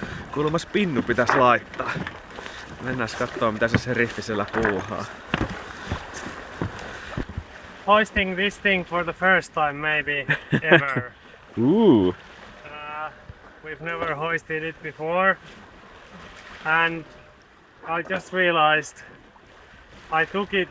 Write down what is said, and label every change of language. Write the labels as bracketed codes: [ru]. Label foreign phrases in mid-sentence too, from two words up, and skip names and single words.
[fi] Kuulemma spinnu pitäisi laittaa. Mennään kattoo mitä se seriffi siellä puuhaa. [en] Hoisting this thing for the first time maybe ever. Ooh. We've never hoisted it before, and I just realized I took it.